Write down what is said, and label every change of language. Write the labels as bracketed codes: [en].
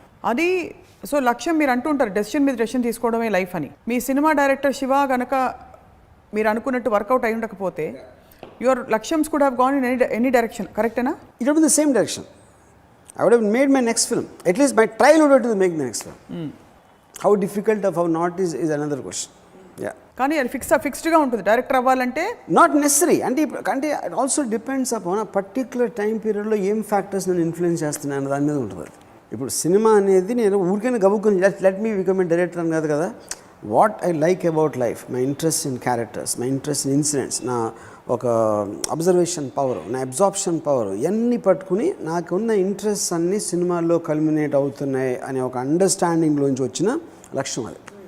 [te] అది సో లక్ష్యం మీరు అంటూ ఉంటారు డెసిషన్ మీద డెసిషన్ తీసుకోవడమే లైఫ్ అని. మీ సినిమా డైరెక్టర్ శివ కనుక మీరు అనుకున్నట్టు వర్కౌట్ అయి ఉండకపోతే [en] your లక్ష్యమ్స్ could have gone in any direction, [te] కరెక్టేనా? [en] It would be the same direction. I would have made my next film. At least my trial would have to make the next film. How difficult or how not is another question. Yeah. [te] కానీ అది ఫిక్స్డ్గా ఉంటుంది director అవ్వాలంటే. [en] not necessary [te] అంటే [en] it also depends upon [te] ఆ particular time పీరియడ్లో ఏం factors నేను influence చేస్తున్నాను దాని మీద ఉంటుంది. ఇప్పుడు సినిమా అనేది నేను ఊరికైనా గబుక్కుని [en] let me become a director [te] అని కాదు కదా. [en] what I like about life, my interest in characters, my interest in incidents, [te] నా ఒక అబ్జర్వేషన్ పవర్, నా అబ్జార్ప్షన్ పవర్, ఇవన్నీ పట్టుకుని నాకున్న ఇంట్రెస్ట్ అన్నీ సినిమాల్లో కల్మినేట్ అవుతున్నాయి అనే ఒక అండర్స్టాండింగ్లోంచి వచ్చిన లక్ష్యం అది.